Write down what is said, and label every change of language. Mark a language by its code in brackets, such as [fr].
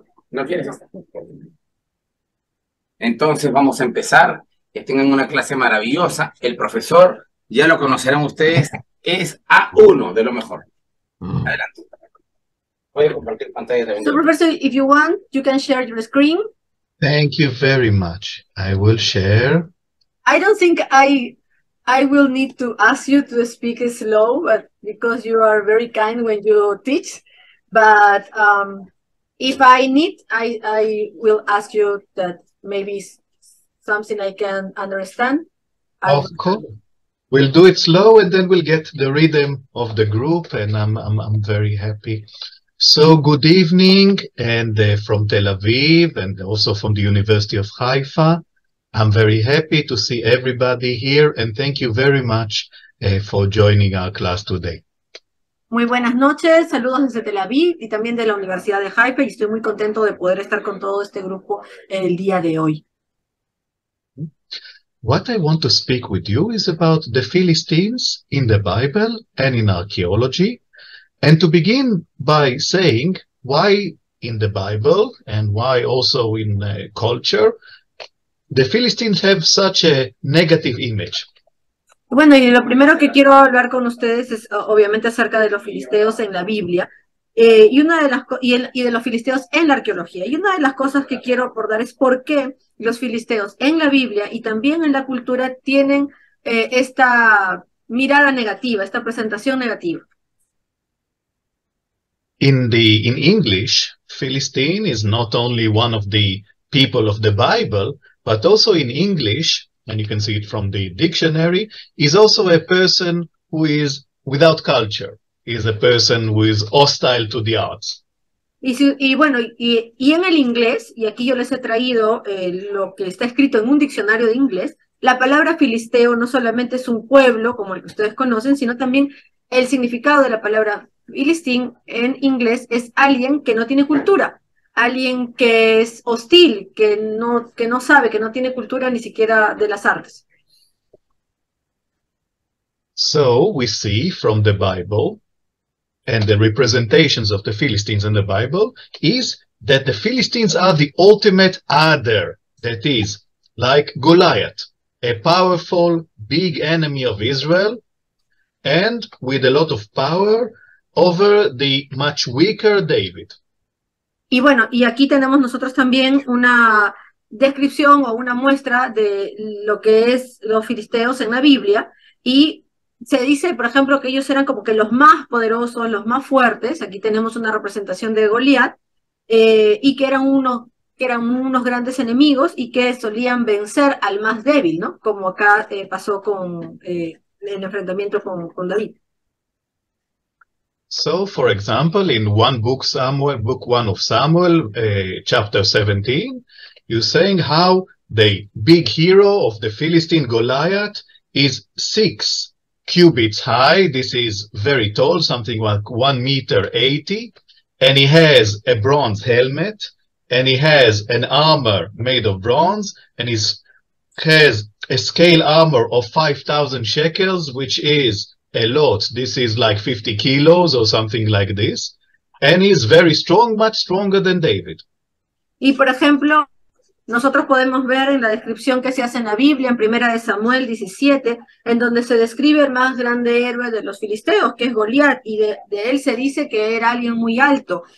[es] ¿No quieres estar? Entonces vamos a empezar. Que tengan una clase maravillosa. El profesor, ya lo conocerán ustedes, es A1 de lo mejor. Adelante. Voy a compartir pantalla también. [en] So, Professor, if you want, you can share your screen. Thank you very much. I will share. I don't think I will need to ask you to speak slow, but because you are very kind when you teach. But if I need, I will ask you that maybe something I can understand. Of course. We'll do it slow and then we'll get the rhythm of the group, and I'm very happy. So good evening, and from Tel Aviv and also from the University of Haifa. I'm very happy to see everybody here, and thank you very much for joining our class today. [es] Muy buenas noches, saludos desde Tel Aviv y también de la Universidad de Haifa, y estoy muy contento de poder estar con todo este grupo el día de hoy. [en] What I want to speak with you is about the Philistines in the Bible and in archaeology, and to begin by saying why in the Bible and why also in culture the Philistines have such a negative image. [es] Bueno, y lo primero que quiero hablar con ustedes es obviamente acerca de los filisteos en la Biblia y de los filisteos en la arqueología. Y una de las cosas que quiero abordar es por qué los filisteos en la Biblia y también en la cultura tienen esta mirada negativa, esta presentación negativa. [en] In English, Philistine is not only one of the people of the Bible, but also in English, and you can see it from the dictionary, is also a person who is without culture, is a person who is hostile to the arts. [es] Y bueno, y en el inglés, y aquí yo les he traído lo que está escrito en un diccionario de inglés, la palabra filisteo no solamente es un pueblo, como el que ustedes conocen, sino también el significado de la palabra filistín en inglés es alguien que no tiene cultura, alguien que es hostil, que no sabe, que no tiene cultura ni siquiera de las artes. [en] So we see from the Bible and the representations of the Philistines in the Bible is that the Philistines are the ultimate other, that is, like Goliath, a powerful, big enemy of Israel, and with a lot of power over the much weaker David. [es] Y bueno, y aquí tenemos nosotros también una descripción o una muestra de lo que es los filisteos en la Biblia, y se dice, por ejemplo, que ellos eran como que los más poderosos, los más fuertes. Aquí tenemos una representación de Goliat, y que eran unos grandes enemigos y que solían vencer al más débil, ¿no? Como acá pasó con el enfrentamiento con David. [en] So, for example, in book one of Samuel, chapter 17, you're saying how the big hero of the Philistine Goliath is 6 cubits high. This is very tall, something like 1 meter 80. And he has a bronze helmet, and he has an armor made of bronze, and he has a scale armor of 5,000 shekels, which is a lot. This is like 50 kilos or something like this. And he's very strong, much stronger than David. [es] Y por ejemplo, nosotros podemos ver en la descripción que se hace en la Biblia, en Primera de Samuel 17, en donde se describe el más grande héroe de los filisteos, que es Goliat, y de él se dice que era alguien muy alto.